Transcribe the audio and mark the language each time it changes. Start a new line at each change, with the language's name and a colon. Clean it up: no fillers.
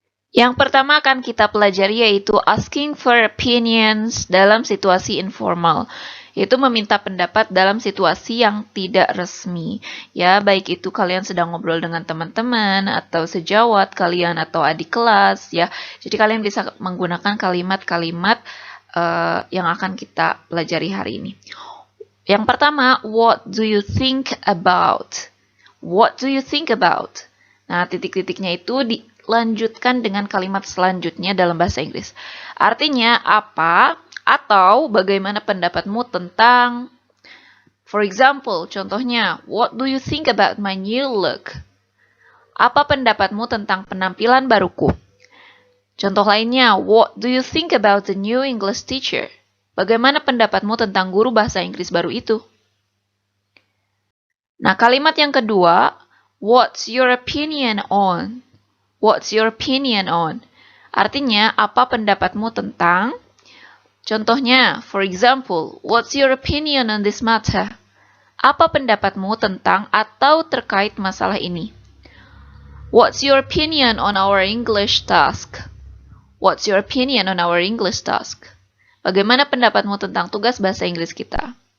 Indonesian: Yang pertama akan kita pelajari yaitu
English: asking for opinions
Indonesian: dalam situasi informal, yaitu meminta pendapat dalam situasi yang tidak resmi. Ya, baik itu kalian sedang ngobrol dengan teman-teman atau sejawat kalian atau adik kelas, ya. Jadi kalian bisa menggunakan kalimat-kalimat yang akan kita pelajari hari ini.
English: Yang pertama, what do you think about? What do you think about?
Indonesian: Nah, titik-titiknya itu dilanjutkan dengan kalimat selanjutnya dalam bahasa Inggris. Artinya apa atau bagaimana pendapatmu tentang,
English: for example,
Indonesian: contohnya,
English: what do you think about my new look?
Indonesian: Apa pendapatmu tentang penampilan baruku? Contoh lainnya,
English: what do you think about the new English teacher?
Indonesian: Bagaimana pendapatmu tentang guru bahasa Inggris baru itu? Nah, kalimat yang kedua,
English: what's your opinion on? What's your opinion on?
Indonesian: Artinya, apa pendapatmu tentang? Contohnya,
English: for example, what's your opinion on this matter?
Indonesian: Apa pendapatmu tentang atau terkait masalah ini?
English: What's your opinion on our English task? What's your opinion on our English task?
Indonesian: Bagaimana pendapatmu tentang tugas bahasa Inggris kita?